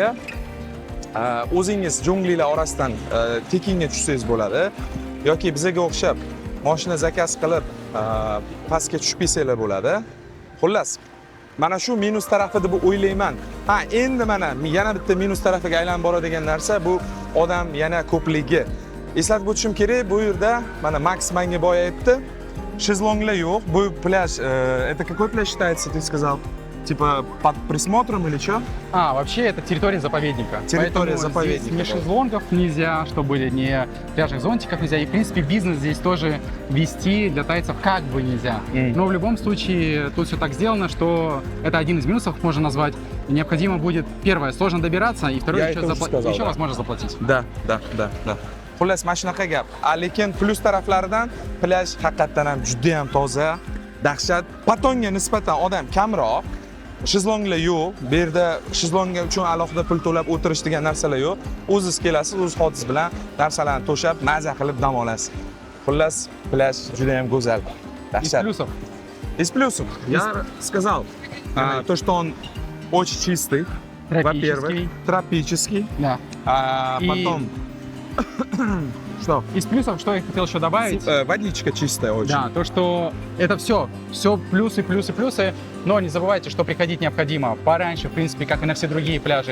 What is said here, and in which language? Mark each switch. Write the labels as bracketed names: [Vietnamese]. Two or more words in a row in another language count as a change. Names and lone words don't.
[Uzbek] O'zingiz junglilar orasidan tekinga tushsangiz bo'ladi yoki bizga o'xshab mashina zakaz qilib pastga tushib kelsanglar bo'ladi. Xullas, mana shu minus tarafi deb o'ylayman. Ha, endi mana yana bitta minus tarafiga aylanib boradigan narsa bu odam yana ko'pligi. Eslatib o'tishim kerak, bu yerda mana Max menga boya aytdi, shezlonglar yo'q. Bu plyaj, [Russian] это какой пляж считается, ты сказал? Типа под присмотром или что? Вообще это территория заповедника. Территория Поэтому заповедника, здесь ни да. шезлонгов нельзя, чтобы ни пляжных зонтиков нельзя. И, в принципе, бизнес здесь тоже вести для тайцев как бы нельзя. Но в любом случае тут все так сделано, что это один из минусов, можно назвать. Необходимо будет, первое, сложно добираться, и второе, Я еще, это уже сказал, еще да. возможно заплатить. Да. [Uzbek] Xullas, mana shunaqa gap. Lekin plus taraflaridan plyaj haqiqatan ham juda ham toza, dahshat. Patonga nisbatan odam kamroq. Shezlonglar yo'q. Bu yerda shezlongga uchun alohida pul to'lab o'tirish degan narsalar yo'q. O'zingiz kelasiz, o'z xotingiz bilan narsalarni to'shab, maza qilib dam olasiz. Xullas, plyaj juda ham go'zal. [Russian] Из [Uzbek] Dahshat. [Russian] плюсов. Из плюсов. Я сказал, то, что он очень чистый. Во-первых, тропический. Да. И Потом, что? из плюсов, что я хотел еще добавить. Водичка чистая очень. Да, то, что это все плюсы, но не забывайте, что приходить необходимо пораньше, в принципе, как и на все другие пляжи.